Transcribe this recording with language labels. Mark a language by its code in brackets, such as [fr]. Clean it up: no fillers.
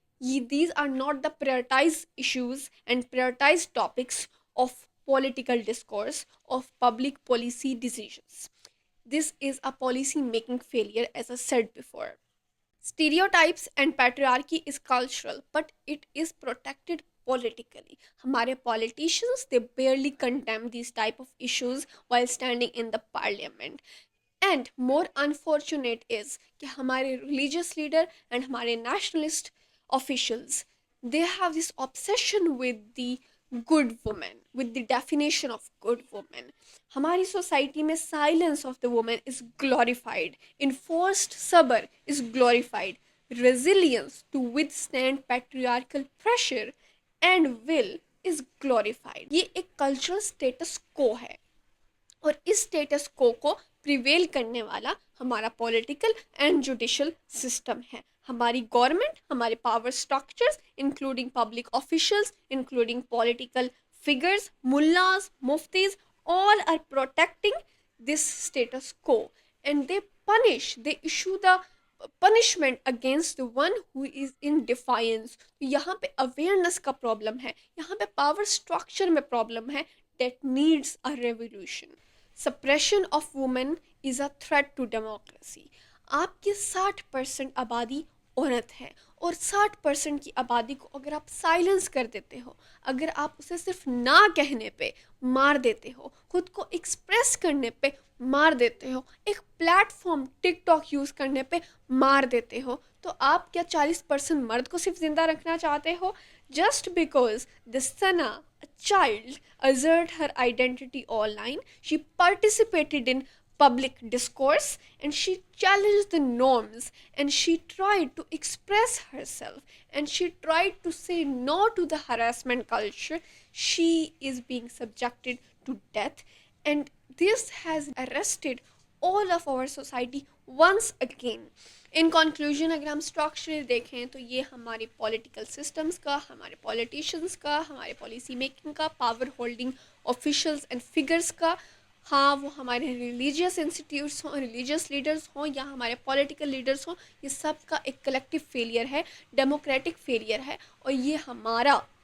[en] These are not the prioritized issues and prioritized topics of political discourse, of public policy decisions. This is a policy making failure, as I said before. Stereotypes and patriarchy is cultural, but it is protected politically. [hi] हमारे [en] politicians, they barely condemn these type of issues while standing in the parliament. And more unfortunate is [hi] कि हमारे [en] religious leader and हमारे nationalist officials, they have this obsession with the good woman, with the definition of good woman. [hi] हमारी society में [en] Silence of the women is glorified, enforced सबर is glorified, resilience to withstand patriarchal pressure and will is glorified. [hi] ये एक cultural status को है, और इस status को प्रिवेल करने वाला हमारा पॉलिटिकल एंड जुडिशल सिस्टम है. [en] हमारी गवर्नमेंट, हमारे power structures, including public officials, including political figures, mullahs, muftis, all are protecting this status quo, and they issue the punishment against the one who is in defiance. [hi] तो यहाँ पे awareness का problem है, यहाँ पे power structure में problem है [en] that needs a revolution. Suppression of women is a threat to democracy. [hi] आपकी 60% आबादी औरत है, और 60% की आबादी को अगर आप साइलेंस कर देते हो, अगर आप उसे सिर्फ ना कहने पे मार देते हो, खुद को एक्सप्रेस करने पे मार देते हो, एक प्लेटफॉर्म टिक टॉक यूज़ करने पे मार देते हो, तो आप क्या 40% मर्द को सिर्फ ज़िंदा रखना चाहते हो? [en] Just because the Sana, a child, assert her identity online, she participated in public discourse, and she challenged the norms, and she tried to express herself, and she tried to say no to the harassment culture, she is being subjected to death. And this has arrested all of our society once again. In conclusion [hi] अगर हम structure देखें तो ये हमारे political systems का, हमारे politicians का, हमारे पॉलिसी मेकिंग का, [en] power holding officials and figures [hi] का, हाँ वो हमारे रिलीजियस इंस्टीट्यूट्स हों, रिलीजियस लीडर्स हों, या हमारे पॉलिटिकल लीडर्स हों, ये सब का एक कलेक्टिव फेलियर है, डेमोक्रेटिक फेलियर है, और ये हमारा